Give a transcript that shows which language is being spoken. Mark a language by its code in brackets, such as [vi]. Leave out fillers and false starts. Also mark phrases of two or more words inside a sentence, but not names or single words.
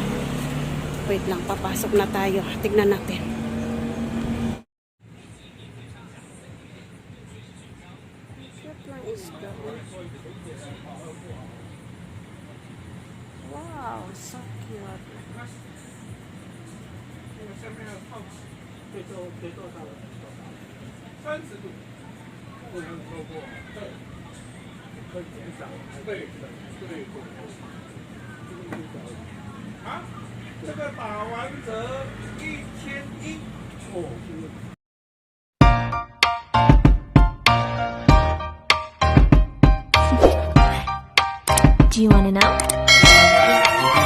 [tl] Wait lang, papasok na tayo. Tignan natin. Cute lang isda. [en] Wow, so cute. [zh] 30度，不能超过，会减少，对的，对的。啊，这个打完折1100哦。 [en] Do you want to know?